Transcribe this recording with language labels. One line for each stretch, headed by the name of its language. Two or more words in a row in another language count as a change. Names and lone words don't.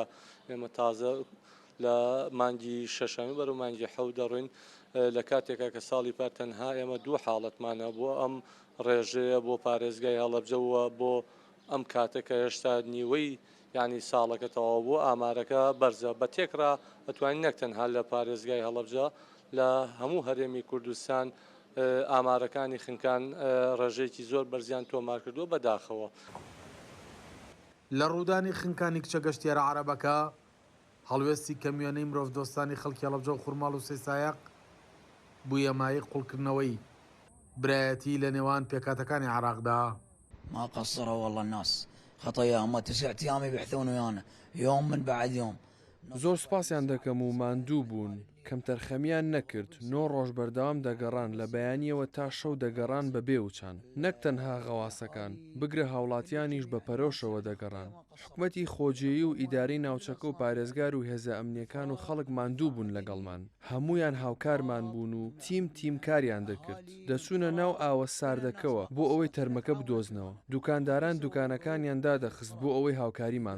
Central Kurdish: ئێمە تازە لە مانگی شەشەمی بەرەو مانگی حەوت دەڕوین لە کاتێکە کە ساڵی پار تەنها ئێمە 2 حاڵەتمانە بۆ ئەم ڕێژەیە بۆ پارێزگای هەڵەبجەوە بۆ ئەم کاتێکە هێشتا نیوەی یعنی ساڵەکەتەوە بۆ ئامارەکە بەرزە بە تێکرا ئەتوانین نەک تەنها لە پارێزگای هەڵەبجە لە هەموو هەرێمی کوردستان ئامارەکانی خنکان ڕێژەیەکی زۆر بەرزیان تۆمار کردووە بەداخەوە. لە ڕوودانی خنکانی کچە گەشتیارە عەرەبەکە هەڵوێستی کەمیێنەی مرۆڤ دۆستانی خەڵکی هەڵەبجە و خوڕماڵ و سێسایەق بوویە مایەی قوڵکردنەوەی برایەتی لە نێوان پێکاتەکانی عێراقدا.
Arabic: ما قصروا والله الناس خطايا هم 9 أيام يبحثون ويانا يوم من بعد يوم.
Central Kurdish: زۆر سپاسیان دەکەم و ماندوو بوون کەم تەرخەمیان نەکرد. 9 ڕۆژ بەردەوام دەگەڕان لە بەیانیەوە تا شەو دەگەڕان بە بێوچان، نەک تەنها غەواسەکان بگرە هاوڵاتیانیش بە پەرۆشەوە دەگەڕان. حکومەتی خۆجێیی و ئیداری ناوچەکە و پارێزگار و هێزە ئەمنیەکان و خەڵک ماندوو بوون لەگەڵمان هەمویان هاوکارمان بوون و تیم کاریان دەکرد دەچوونە ناو ئاوە ساردەکەوە بۆ ئەوەی تەرمەکە بدۆزنەوە دوکانداران دوکانەکانیان دادەخست بۆ ئەوەی هاوکاریمان